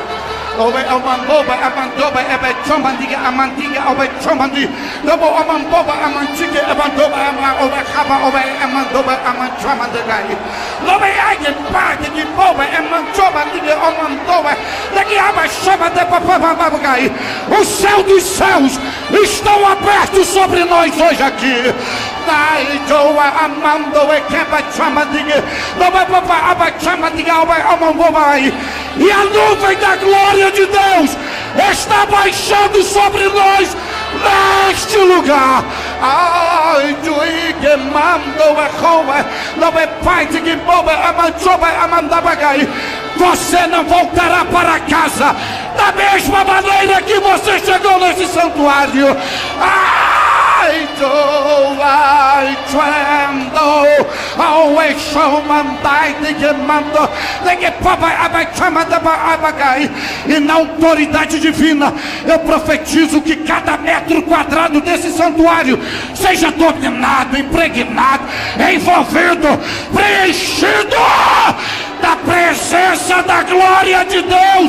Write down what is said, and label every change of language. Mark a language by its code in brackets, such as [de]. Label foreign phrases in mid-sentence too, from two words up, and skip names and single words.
[pt] Obe Amandoba Amandoba Abachama de Amandiga Abachama de Lobo Amandoba Amantiga Amandoba Abakaba Obe Amandoba Amanchama de Gai. Lobe Agen Party de Boba Amanchoma de Amandoba daqui Abachama de Papabagai. O céu dos céus estão abertos sobre nós hoje aqui. Naijoa Amando e Kebachama de Loba Papa Abachama de Amandobai. E a nuvem da glória de Deus está baixando sobre nós neste lugar. Ai, Jui que mando a Roma, não é pai de que boba amandabagai. Você não voltará para casa da mesma maneira que você chegou nesse santuário. I tremble, always show mandai de que mando, de que papai abachama da abagai. E na autoridade divina, eu profetizo que cada metro quadrado desse santuário seja dominado, impregnado, envolvido, preenchido da presença da glória de Deus.